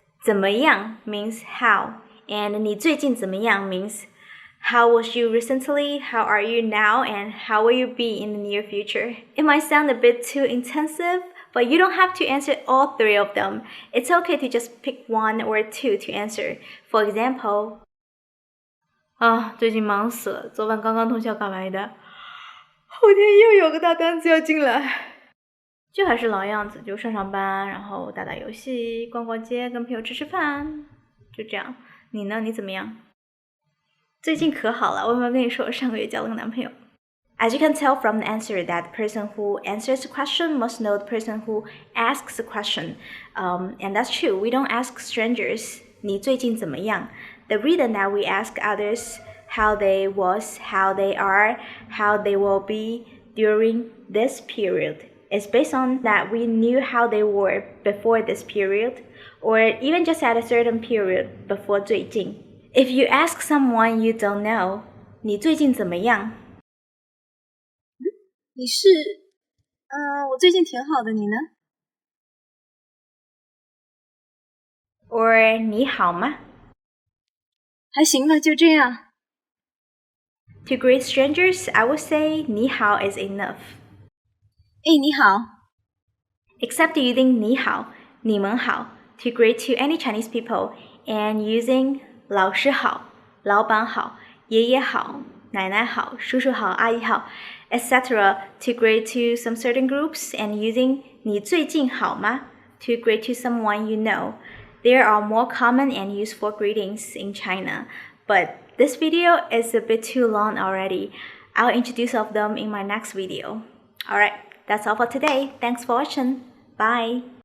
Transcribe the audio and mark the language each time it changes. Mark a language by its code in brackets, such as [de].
[en] 怎么样 means how, and [zh] 你最近怎么样 [en] means how was you recently, how are you now, and how will you be in the near future. It might sound a bit too intensive, but you don't have to answer all three of them. It's okay to just pick one or two to answer. [zh] For example, 最近忙死了，昨晚刚刚通宵赶来的，后天又有个大单子要进来。就还是老样子，就上班，然后打打游戏，逛逛街，跟朋友吃饭，就这样。你呢？你怎么样？最近可好了，我有没有跟你说我上个月交了个男朋友？ [en] As you can tell from the answer that the person who answers the question must know the person who asks the question. And that's true. We don't ask strangers, [zh] 你最近怎么样? [en] The reason that we ask others how they was, how they are, how they will be during this period is based on that we knew how they were before this period, or even just at a certain period before 最近. If you ask someone you don't know, [zh] 你最近怎么样? 你是，我最近挺好的，你呢？ Or 你好吗? 还行吧，就这样。 [en] To greet strangers, I would say 你好 is enough. [zh] 哎，你好。 [en] Except using 你好, 你们好 to greet to any Chinese people, and using [zh] 老师好, 老板好, 爷爷好, 奶奶好, 叔叔好, 阿姨好, [en] etc. to greet to some certain groups, and using [zh] 你最近好吗 [en] to greet to someone you know. There are more common and useful greetings in China, but this video is a bit too long already. I'll introduce of them in my next video. Alright, that's all for today. Thanks for watching. Bye.